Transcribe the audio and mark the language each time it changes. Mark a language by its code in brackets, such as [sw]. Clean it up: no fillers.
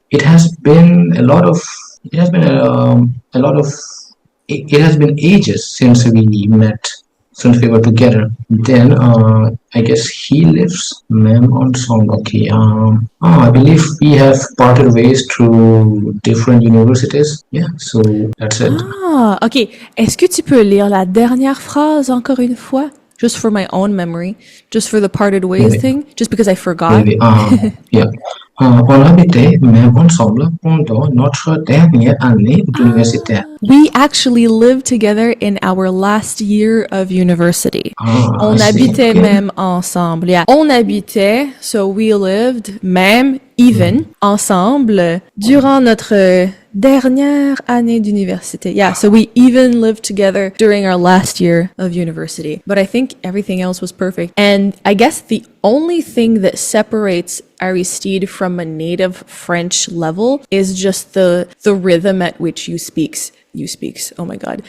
[en] It has been a lot of, it has been a lot of, it has been ages since we met, since we were together. Then I guess he lives [fr] même ensemble. [en] Okay. I believe we have parted ways through different universities. Yeah. So that's it. Ah, ok. [fr] Est-ce que tu peux lire la dernière phrase encore une fois? [en] Just for my own memory. Just for the parted ways Maybe. thing. Just because I forgot. Maybe. Yeah. [fr] On habitait même ensemble pendant notre dernière année d'université. [en] We actually lived together in our last year of university. [fr] On [en] I see. [fr] habitait [en] Okay. [fr] même ensemble. [en] Yeah. [fr] On habitait, [en] so we lived, [fr] même, [en] even, [fr] ensemble, durant notre dernière année d'université. [en] Yeah, so we even lived together during our last year of university. But I think everything else was perfect. And I guess the only thing that separates Aristide from a native French level is just the rhythm at which you speaks. Oh my god.